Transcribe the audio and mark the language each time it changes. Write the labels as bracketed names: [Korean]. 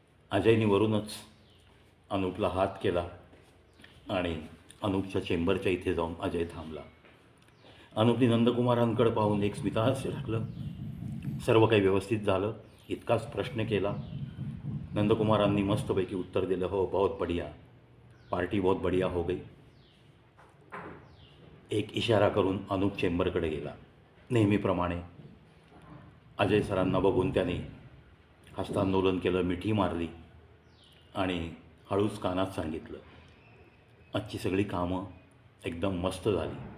[Marathi] अजयने वरूनच अनुपला हात केला आणि अनुपच्या चेंबरच्या इथे जाऊन अजय थांबला. अनुपने नंदकुमारांकडे पाहून एक स्मितहास्य टाकलं. सर्व काही व्यवस्थित झालं इतकाच प्रश्न केला. नंदकुमारांनी मस्तपैकी उत्तर दिलं, [Hindi] हो बहुत बढ़िया, पार्टी बहुत बढ़िया हो गई. [Marathi] एक इशारा करून अनुप चेंबरकडे गेला. नेहमीप्रमाणे अजय सरांना बघून त्याने हस्तांदोलन केलं, मिठी मारली आणि हळूच कानात सांगितलं, आजची सगळी कामं एकदम मस्त झाली.